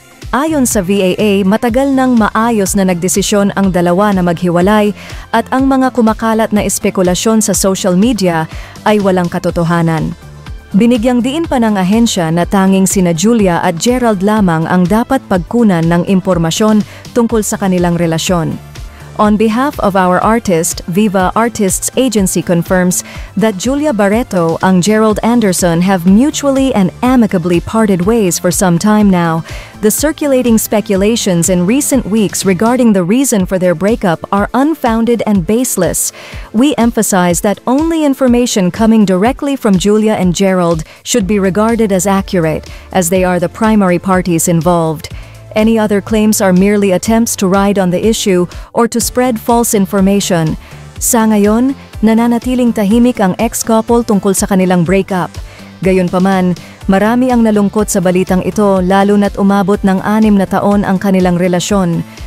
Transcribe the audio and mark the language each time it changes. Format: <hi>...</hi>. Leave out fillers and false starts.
<tl>Ayon sa VAA, matagal nang maayos na nagdesisyon ang dalawa na maghiwalay at ang mga kumakalat na espekulasyon sa social media ay walang katotohanan. Binigyang diin pa ng ahensya na tanging sina Julia at Gerald lamang ang dapat pagkunan ng impormasyon tungkol sa kanilang relasyon.</tl> <en>On behalf of our artist, Viva Artists Agency confirms that Julia Barreto and Gerald Anderson have mutually and amicably parted ways for some time now. The circulating speculations in recent weeks regarding the reason for their breakup are unfounded and baseless. We emphasize that only information coming directly from Julia and Gerald should be regarded as accurate, as they are the primary parties involved. Any other claims are merely attempts to ride on the issue or to spread false information.</en> <tl>Sa ngayon, nananatiling tahimik ang ex-couple tungkol sa kanilang breakup. Gayunpaman, marami ang nalungkot sa balitang ito lalo na't umabot ng 6 na taon ang kanilang relasyon.</tl>